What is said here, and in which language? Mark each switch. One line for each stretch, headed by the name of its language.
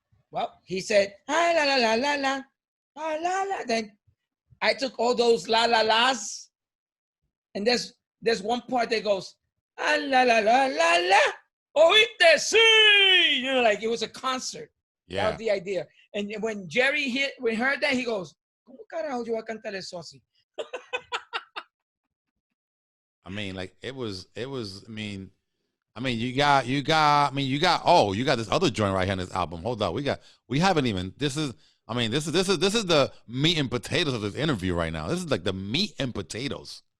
English: Well, he said, ah, la la la la la, ah, la la. Then I took all those la la las, and there's one part that goes, ah, la la la la la,
Spanish: oíste, sí.
English: You know, like it was a concert. Yeah. That was the idea. And when Jerry heard that, he goes,
Spanish: ¿Cómo carajo yo voy a cantar eso así?
English: I mean, like it was, I mean, you got this other joint right here in this album. Hold on. We haven't even, this is the meat and potatoes of this interview right now. This is like the meat and potatoes.